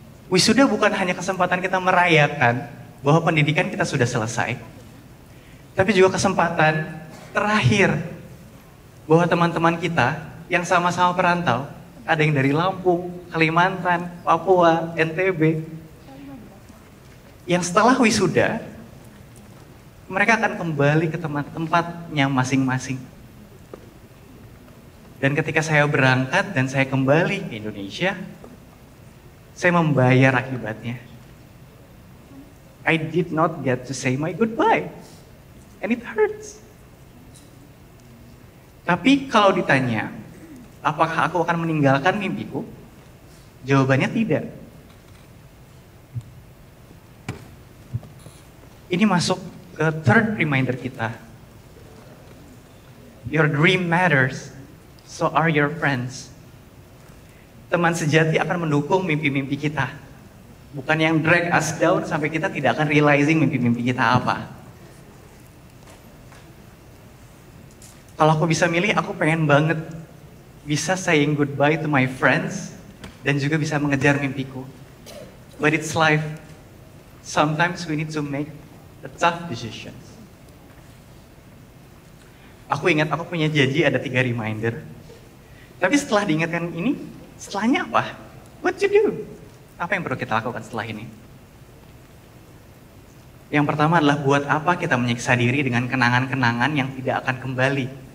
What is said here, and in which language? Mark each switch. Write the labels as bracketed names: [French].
[Indonesian] Wisuda bukan hanya kesempatan kita merayakan bahwa pendidikan kita sudah selesai, tapi juga kesempatan terakhir bahwa teman-teman kita yang sama-sama perantau, ada yang dari Lampung, Kalimantan, Papua, NTB, yang setelah wisuda, mereka akan kembali ke tempatnya masing-masing. Dan ketika saya berangkat dan saya kembali ke Indonesia, saya membayar akibatnya. [English] I did not get to say my goodbye. And it hurts. [Indonesian] Tapi kalau ditanya, apakah aku akan meninggalkan mimpiku? Jawabannya tidak. Ini masuk ke [English] third reminder [Indonesian] kita. [English] Your dream matters, so are your friends. [Indonesian] Teman sejati akan mendukung mimpi-mimpi kita. Bukan yang [English] drag us down [Indonesian] sampai kita tidak akan realizing mimpi-mimpi kita apa. Kalau aku bisa milih, aku pengen banget bisa [English] saying goodbye to my friends [Indonesian] dan juga bisa mengejar mimpiku. [English] But it's life. Sometimes we need to make the tough decisions. [Indonesian] Aku ingat aku punya janji ada 3 reminder. Tapi setelah diingatkan ini, setelahnya apa? [English] What to do? [Indonesian] Apa yang perlu kita lakukan setelah ini? Yang pertama adalah buat apa kita menyiksa diri dengan kenangan-kenangan yang tidak akan kembali.